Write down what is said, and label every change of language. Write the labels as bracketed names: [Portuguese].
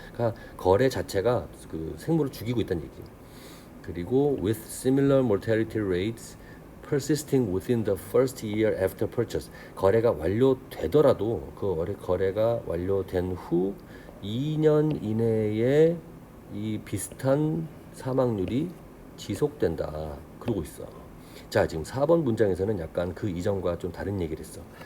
[Korean] 그러니까 거래 자체가 그 생물을 죽이고 있다는 얘기. [English] 그리고 with similar mortality rates persisting within the first year after purchase. [Korean] 거래가 완료되더라도 그 거래가 완료된 후 2년 이내에 이 비슷한 사망률이 지속된다. 그러고 있어. 자, 지금 4번 문장에서는 약간 그 이전과 좀 다른 얘기를 했어.